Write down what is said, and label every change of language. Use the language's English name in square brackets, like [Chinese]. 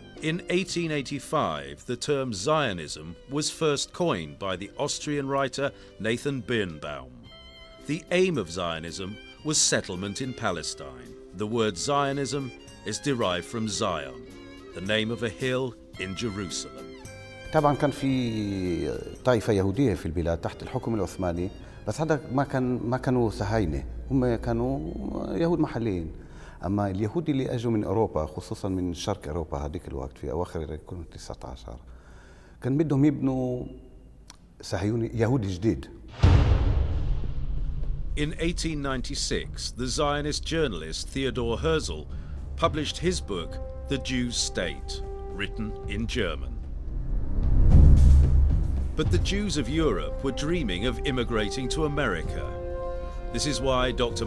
[English] In 1885, the term Zionism was first coined by the Austrian writer Nathan Birnbaum. The aim of Zionism was settlement in Palestine. The word Zionism is derived from Zion, the name of a hill in Jerusalem. [Arabic] طبعا كان في طائفة يهودية في البلاد تحت الحكم العثماني، بس هذا ما كانوا صهاينة، هم كانوا يهود محليين. أما اليهود اللي أجوا من أوروبا، خصوصا من شرق أوروبا هذيك الوقت في أواخر القرن 19، كان بدهم يبنوا صهيوني يهودي جديد. [English] In 1896, the Zionist journalist Theodor Herzl published his book, The Jews' State, written in German. But the Jews of Europe were dreaming of immigrating to America. This is why Dr.